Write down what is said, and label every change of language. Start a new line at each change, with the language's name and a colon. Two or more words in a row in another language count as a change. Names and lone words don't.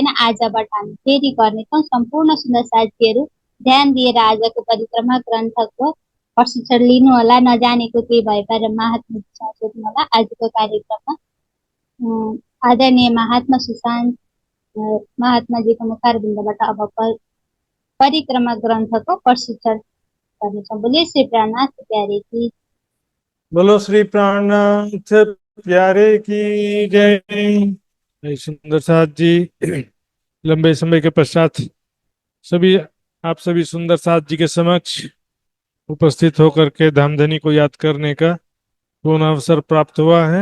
Nepali: आजबाट हामी फेरि गर्नेछौँ। सम्पूर्ण सुन्दर साथीहरू ध्यान दिएर आजको परिक्रमा ग्रन्थको प्रशिक्षण लिनुहोला। नजानेको केही भए पर महात्माजीसँग सोध्नुहोला। आजको कार्यक्रममा आदरणीय महात्मा सुशान्त महात्माजीको मुखारबिन्दबाट अब परिक्रमा ग्रन्थको प्रशिक्षण गर्नेछौँ।
Hindi: बोलिए श्री प्राणनाथ प्यारे की बोलो श्री प्राणनाथ प्यारे की जय। सुंदर साथ जी लंबे समय के पश्चात आप सभी सुंदर साथ जी के समक्ष उपस्थित होकर के धामधनी को याद करने का पूर्ण अवसर प्राप्त हुआ है।